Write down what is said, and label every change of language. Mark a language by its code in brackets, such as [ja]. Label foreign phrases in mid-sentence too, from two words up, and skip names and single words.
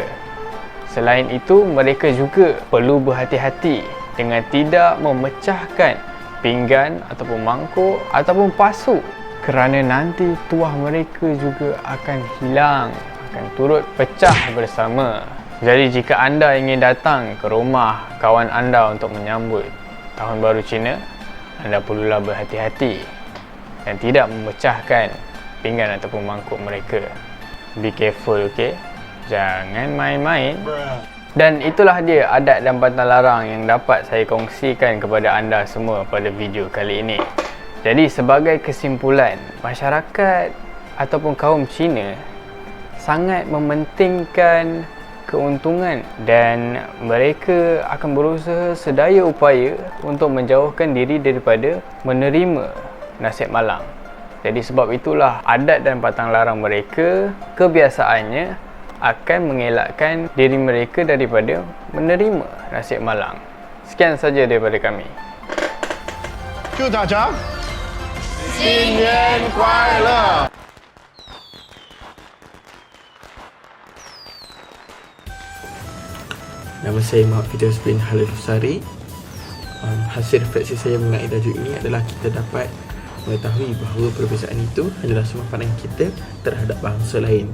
[ms] Selain itu, mereka juga perlu berhati-hati dengan tidak memecahkan pinggan ataupun mangkuk ataupun pasu, kerana nanti tuah mereka juga akan hilang, akan turut pecah bersama. Jadi jika anda ingin datang ke rumah kawan anda untuk menyambut Tahun Baru Cina, anda perlulah berhati-hati dan tidak memecahkan pinggan ataupun mangkuk mereka. [en] Be careful, [ms] okay? Jangan main-main. Dan itulah dia adat dan pantang larang yang dapat saya kongsikan kepada anda semua pada video kali ini. Jadi sebagai kesimpulan, masyarakat ataupun kaum Cina sangat mementingkan keuntungan dan mereka akan berusaha sedaya upaya untuk menjauhkan diri daripada menerima nasib malang. Jadi sebab itulah adat dan pantang larang mereka kebiasaannya akan mengelakkan diri mereka daripada menerima nasib malang. Sekian saja daripada kami. [zh] 祝大家新年快乐！ [ms] Nama saya Muhammad Fidas bin Halil Husari. Hasil refleksi saya mengenai tajuk ini adalah kita dapat mengetahui bahawa perbezaan itu adalah sumber pandangan kita terhadap bangsa lain.